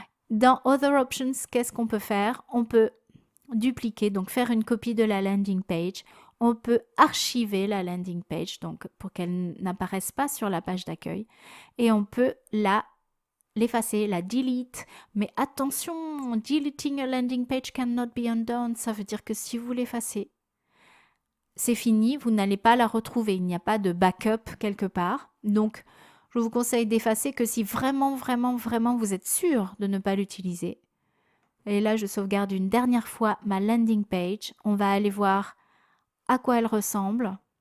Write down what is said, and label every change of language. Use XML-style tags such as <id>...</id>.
<fr>Dans Other Options, qu'est-ce qu'on peut faire? On peut dupliquer, donc faire une copie de la landing page. On peut archiver la landing page, donc pour qu'elle n'apparaisse pas sur la page d'accueil. Et on peut l'effacer, la delete. Mais attention,</fr> <en>deleting a landing page cannot be undone.</en> <fr>Ça veut dire que si vous l'effacez, c'est fini, vous n'allez pas la retrouver. Il n'y a pas de backup quelque part. Donc, je vous conseille d'effacer que si vraiment vous êtes sûr de ne pas l'utiliser. Et là, je sauvegarde une dernière fois ma landing page. On va aller voir à quoi elle ressemble.</fr>